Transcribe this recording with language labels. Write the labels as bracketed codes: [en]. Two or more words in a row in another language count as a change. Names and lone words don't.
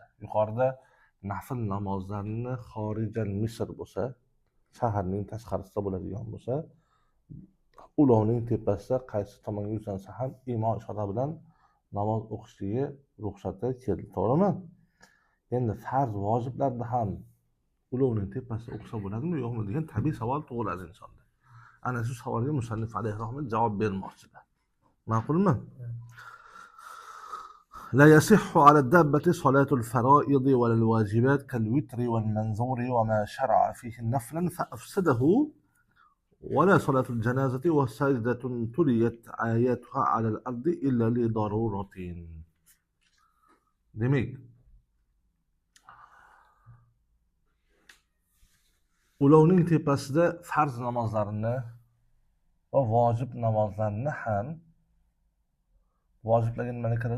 [uz] Yuqorida nafl namozlarni [ar] خارج المصر [uz] bo'lsa, shaharning tashqarisida bo'ladigan bo'lsa, ulovning tepasida qaysi tomonga yuzlansa ham imo ishora bilan namoz o'qishligi ruxsati keldi, to'g'rimi? Endi farz vojiblarda ham ulovning tepasida o'qisa bo'ladimi yo'qmi degan tabiiy savol tug'iladi insonda. Ana shu savolga musannif [ar] عليه الرحمة [uz] javob bermoqchilar. Ma'qulmi? [ar] لا يصح على الدابة صلاة الفرائض ولا الواجبات كالوتر والمنذور وما شرع فيه نفلا فأفسده ولا صلاة الجنازة وسجدة تليت آياتها على الأرض إلا لضرورة. [uz] Demek ulovning tepasida farz namozlarini va vojib namozlarni ham vojiblarga nima kiradi?